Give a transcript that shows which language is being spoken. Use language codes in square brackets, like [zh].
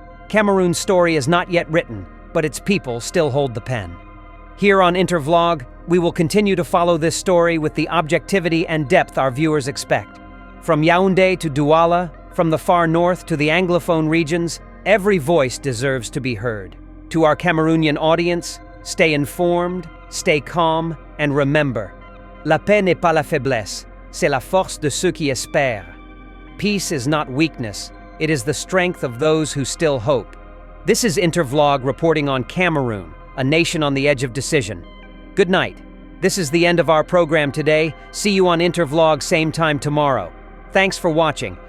[en] Cameroon's story is not yet written, but its people still hold the pen. Here on Intervlog, we will continue to follow this story with the objectivity and depth our viewers expect. From Yaoundé to Douala, from the far north to the Anglophone regions, every voice deserves to be heard. To our Cameroonian audience, stay informed, stay calm, and remember, [fr] la paix n'est pas la faiblesse, c'est la force de ceux qui espèrent. [en] Peace is not weakness, it is the strength of those who still hope. This is Intervlog reporting on Cameroon, a nation on the edge of decision. Good night. This is the end of our program today. See you on Intervlog same time tomorrow. Thanks for watching.